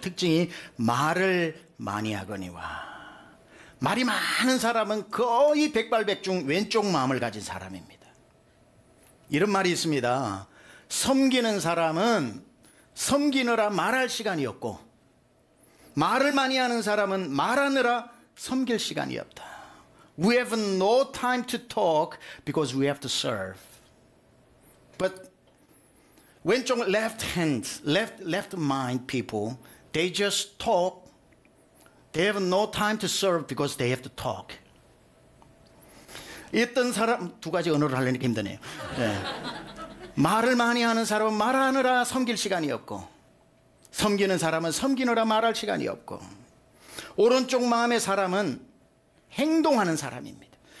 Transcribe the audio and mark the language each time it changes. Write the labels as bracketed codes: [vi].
[ko] 특징이 말을 많이 하거니와. 말이 많은 사람은 거의 백발백중 왼쪽 마음을 가진 사람입니다. 이런 말이 있습니다. 섬기는 사람은 섬기느라 말할 시간이 없고 말을 많이 하는 사람은 말하느라 섬길 시간이 없다. [en] We have no time to talk because we have to serve. But 왼쪽 left hand, left mind people, they just talk. They have no time to serve because they have to talk. [ko] 어떤 사람, 두 가지 언어를 하려니까 힘드네요. 네. 말을 많이 하는 사람은 말하느라 섬길 시간이 없고, 섬기는 사람은 섬기느라 말할 시간이 없고, 오른쪽 마음의 사람은 행동하는 사람입니다.